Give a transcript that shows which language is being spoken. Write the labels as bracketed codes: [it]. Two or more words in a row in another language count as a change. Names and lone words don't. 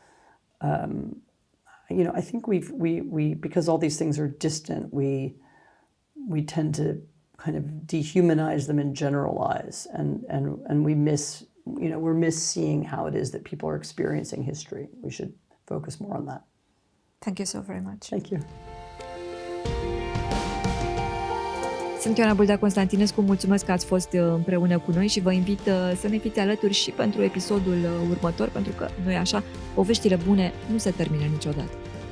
[en] I think we because all these things are distant, we tend to kind of dehumanize them and generalize, and we're seeing how it is that people are experiencing history. We should focus more on that. Thank you so very much. Thank you. [ro] Sunt Ioana Bâldea Constantinescu, mulțumesc că ați fost împreună cu noi și vă invit să ne fiți alături și pentru episodul următor, pentru că, nu-i așa, poveștile bune nu se termină niciodată.